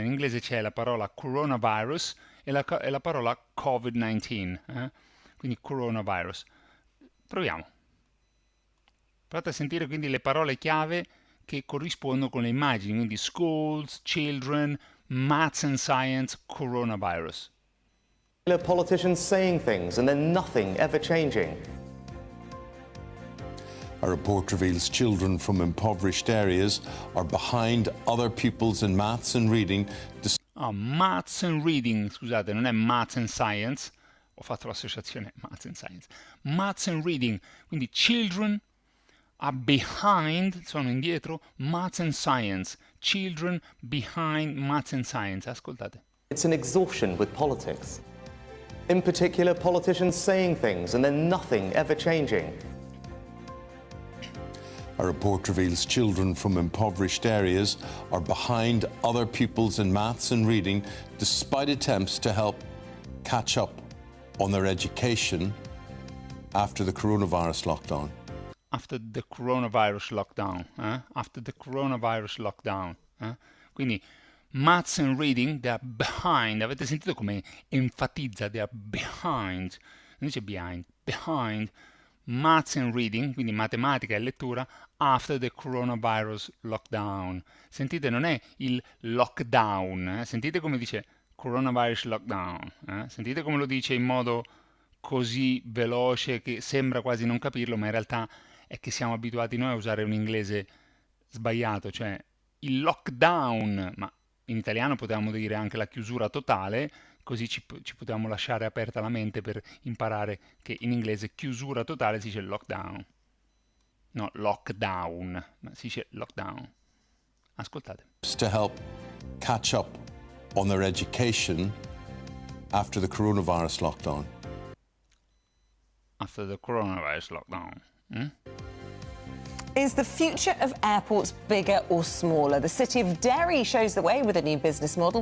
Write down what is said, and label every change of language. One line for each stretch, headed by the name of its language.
Italian: In inglese c'è la parola coronavirus e la parola COVID-19. Quindi coronavirus. Proviamo. Provate a sentire quindi le parole chiave che corrispondono con le immagini, quindi schools, children, maths and science, coronavirus.
English: Politicians saying things and then nothing ever changing. A report reveals children from impoverished areas are behind other pupils in maths and reading. Maths and reading,
Italian: scusate, non è
English: maths and science,
Italian: ho fatto l'associazione maths and science.
English: Maths and reading,
Italian: quindi
English: children are behind,
Italian: sono indietro,
English: maths and science. Children behind maths and science.
Italian: Ascoltate.
English: It's an exhaustion with politics. In particular, politicians saying things and then nothing ever changing. A report reveals children from impoverished areas are behind other pupils in maths and reading despite attempts to help catch up on their education after the coronavirus lockdown. after the coronavirus lockdown. After the coronavirus lockdown.
Italian: Quindi
English: maths and reading, they are behind.
Italian: Avete sentito come enfatizza?
English: They are behind.
Italian: Non dice
English: behind. Behind maths and reading,
Italian: quindi matematica e lettura,
English: after the coronavirus lockdown.
Italian: Sentite, non è il lockdown. Sentite come dice coronavirus lockdown. Sentite come lo dice in modo così veloce che sembra quasi non capirlo, ma in realtà è che siamo abituati noi a usare un inglese sbagliato, cioè il lockdown, ma in italiano potevamo dire anche la chiusura totale, così ci potevamo lasciare aperta la mente per imparare che in inglese chiusura totale si dice lockdown. No, lockdown, ma si dice lockdown. Ascoltate.
English: To help catch up on their education after the coronavirus lockdown. After the coronavirus lockdown. Is the future of airports bigger or smaller? The city of Derry shows the way with a new business model.